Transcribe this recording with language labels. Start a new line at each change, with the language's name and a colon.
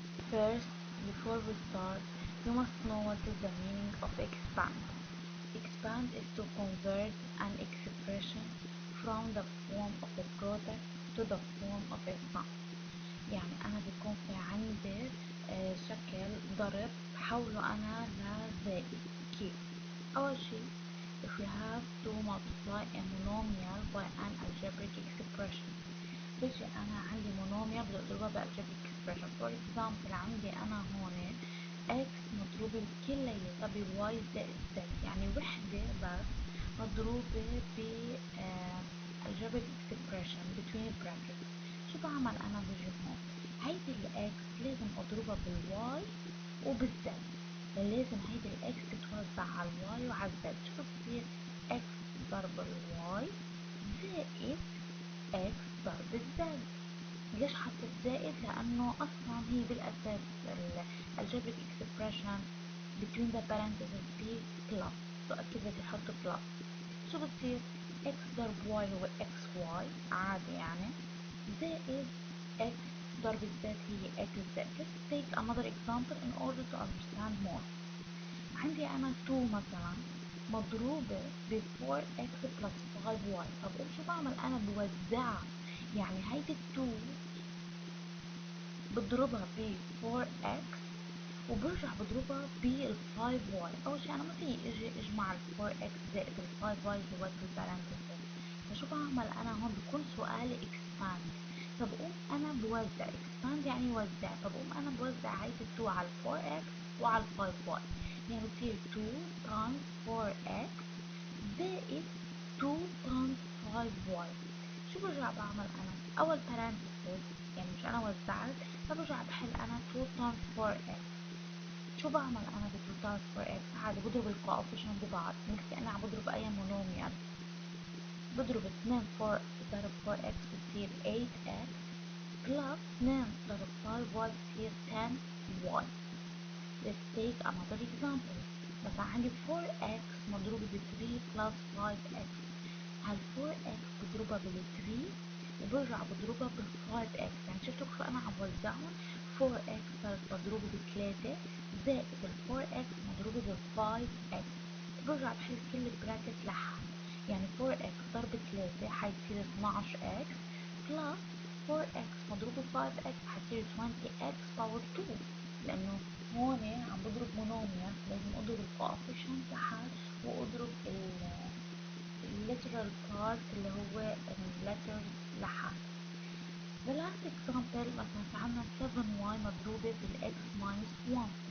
English: First, before we start, you must know what is the meaning of expand. Expand is to convert an expression from the form of a product to the form of a sum.
Arabic: يعني أنا بيكون في عندي شكل ضرب بحوله أنا لزائد. كيف؟ أول شي
English: if we have to multiply a monomial by an algebraic expression
Arabic: بيجي أنا عندي monomial بدي أضربها ب algebraic expression.
English: for example
Arabic: عندي أنا هون x مضروبة كلياتها ب y زائد z، يعني وحدة بس مضروبة ب
English: algebraic expression between brackets.
Arabic: شو بعمل أنا بجي هون؟ هيدي الإكس لازم أضربها بالواي وبالزد، لازم هيدي الإكس تتوزع على الواي وعلى الزد. شو بتصير؟ إكس ضرب الواي زائد إكس ضرب الزد. ليش حطيت زائد؟ لأنه أصلا هي بالأساس
English: algebraic expression between the parentheses
Arabic: ب plus، فأكيد بدي أحط plus. شو بتصير؟ إكس ضرب واي هو إكس واي عادي يعني، زائد x ضرب z هي x z.
English: Let's take another example in order to understand more.
Arabic: عندي أنا 2 مثلا مضروبة ب 4x plus 5y. طب شو بعمل أنا؟ بوزعها، يعني هيدي 2 بضربها ب 4x وبرجع بضربها بال 5y. أول شي أنا ما في اجي اجمع ال 4x زائد ال 5y جوات البارنتسز، فشو بعمل أنا هون؟ بكون سؤالي expand. طب قوم أنا بوزع expand يعني وزع. طب قوم أنا بوزع هيدي 2 على 4x وعلى 5y، يعني بتصير 2 times 4x زائد 2 times 5y. شو برجع بعمل أنا؟ أول parenthesis يعني مش أنا وزعت، فبرجع بحل أنا 2 times 4x. شو بعمل أنا ب 2 times 4x؟ عادي بضرب الكوفيشنت ببعض مثل كأني عم بضرب أي مونوميال. بضرب 2 ضرب 4x بتصير 8x plus 2 ضرب 5y بتصير 10y.
English: Let's take another example.
Arabic: مثلا عندي 4x مضروبة ب 3 plus 5x. هال 4x بضربها بال 3 وبرجع بضربها بال 5x، يعني شفتوا كيف أنا عم وزعهم؟ 4x صارت مضروبة ب 3 زائد ال 4x مضروبة ب 5x. برجع بحل كل البراكت لحال، يعني 4x ضرب 3 حيصير 12x plus 4x مضروبة 5x حيصير 20x باور 2. لأنه هون عم بضرب مونوميال لازم أضرب الكوفيشنت لحال وأضرب الليترال بارت اللي هو الليترز لحال.
English: The last example
Arabic: مثلا في عنا 7y مضروبة بالx minus 1.